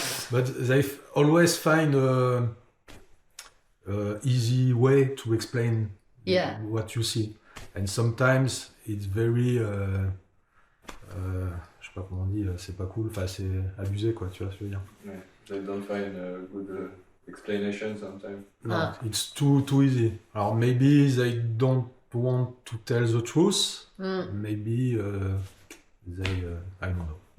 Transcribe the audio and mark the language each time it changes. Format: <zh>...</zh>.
<en>But they always find a easy way to explain Yeah. what you see. And sometimes it's very...</en> <fr>je sais pas comment on dit, c'est pas cool, enfin c'est abusé quoi, tu vois ce que je veux dire.</fr> <en>Yeah. They don't find a good explanation sometimes. No, it's too easy. Alors maybe they don't want to tell the truth, maybe they, I don't know.</en>